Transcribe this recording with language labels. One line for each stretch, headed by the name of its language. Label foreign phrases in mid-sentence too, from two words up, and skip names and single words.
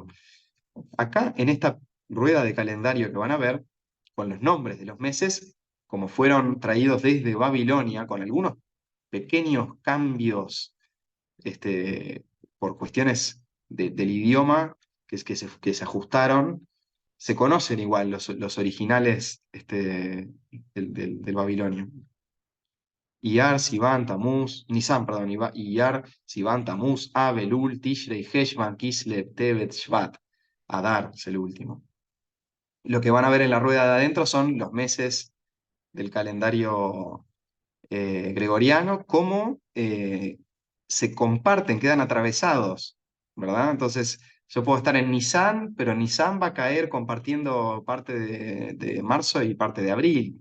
Spanish: Acá, en esta rueda de calendario que van a ver, con los nombres de los meses, como fueron traídos desde Babilonia, con algunos pequeños cambios por cuestiones del idioma que se ajustaron, se conocen igual los originales del babilonio. Iyar, Sivan, Tamuz, Nisan, perdón, Iyar, Sivan, Tamuz, Ab, Elul, Tishrei, Heshvan, Kislev, Tevet, Shvat. Adar es el último. Lo que van a ver en la rueda de adentro son los meses del calendario gregoriano, cómo se comparten, quedan atravesados, ¿verdad? Entonces, yo puedo estar en Nisan, pero Nisan va a caer compartiendo parte de marzo y parte de abril.